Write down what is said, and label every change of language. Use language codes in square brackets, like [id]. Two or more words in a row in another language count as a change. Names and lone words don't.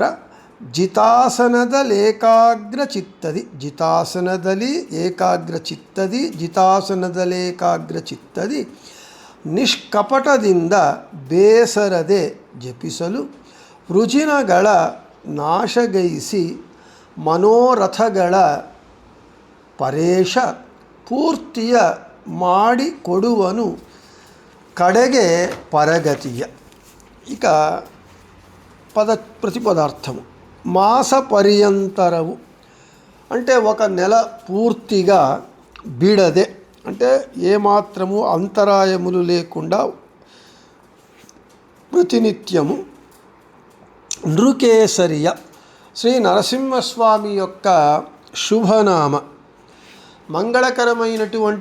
[kn] ಜಿತಾಸನದಲ್ಲಿ ಏಕಾಗ್ರ ಚಿತ್ತದಿ ಜಿತಾಸನದಲ್ಲಿ ಏಕಾಗ್ರ ಚಿತ್ತದಿ ಜಿತಾಸನದಲ್ಲಿ ಏಕಾಗ್ರ ಚಿತ್ತದಿ ನಿಷ್ಕಪಟದಿಂದ ಬೇಸರದೆ ಜಪಿಸಲು ವೃಜಿನಗಳ ನಾಶಗೈಸಿ ಮನೋರಥಗಳ ಪರೇಶ ಪೂರ್ತಿಯ ಮಾಡಿ ಕೊಡುವನು ಕಡೆಗೆ ಪರಗತಿಯ. [te] ఇక ప్రతిపదార్థము. మాస పర్యంతరవు అంటే ఒక నెల పూర్తిగా బిడదే అంటే ఏమాత్రము అంతరాయములు లేకుండా ప్రతినిత్యము నృకేసరియ శ్రీ నరసింహస్వామి యొక్క శుభనామ మంగళకరమైనటువంటి